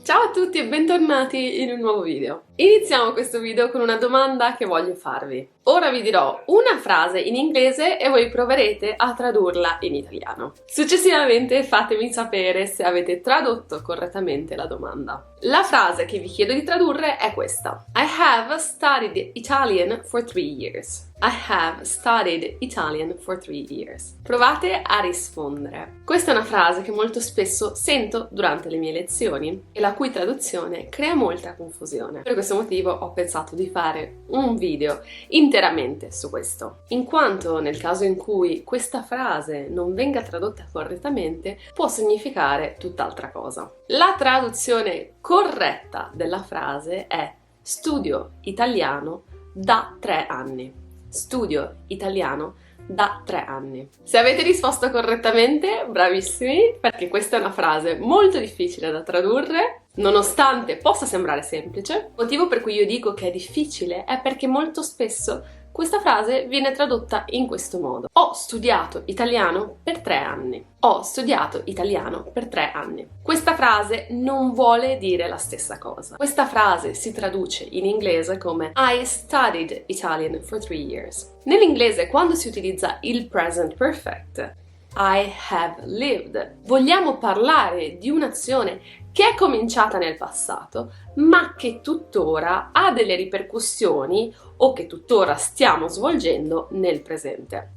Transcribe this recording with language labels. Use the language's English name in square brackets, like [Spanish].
[Italian] Ciao a tutti e bentornati in un nuovo video. Iniziamo questo video con una domanda che voglio farvi. Ora vi dirò una frase in inglese e voi proverete a tradurla in italiano. Successivamente fatemi sapere se avete tradotto correttamente la domanda. La frase che vi chiedo di tradurre è questa. [English] I have studied Italian for 3 years. I have studied Italian for 3 years. [Italian] Provate a rispondere. Questa è una frase che molto spesso sento durante le mie lezioni e la cui traduzione crea molta confusione. Per questo motivo ho pensato di fare un video interamente su questo, in quanto nel caso in cui questa frase non venga tradotta correttamente può significare tutt'altra cosa. La traduzione corretta della frase è studio italiano da 3 anni. Studio italiano da 3 anni. Se avete risposto correttamente, bravissimi, perché questa è una frase molto difficile da tradurre, nonostante possa sembrare semplice. Il motivo per cui io dico che è difficile è perché molto spesso questa frase viene tradotta in questo modo. Ho studiato italiano per 3 anni. Ho studiato italiano per 3 anni. Questa frase non vuole dire la stessa cosa. Questa frase si traduce in inglese come [English] I studied Italian for 3 years. [Italian] Nell'inglese, quando si utilizza il present perfect, [English] I have lived, [Italian] vogliamo parlare di un'azione che è cominciata nel passato, ma che tuttora ha delle ripercussioni o che tuttora stiamo svolgendo nel presente.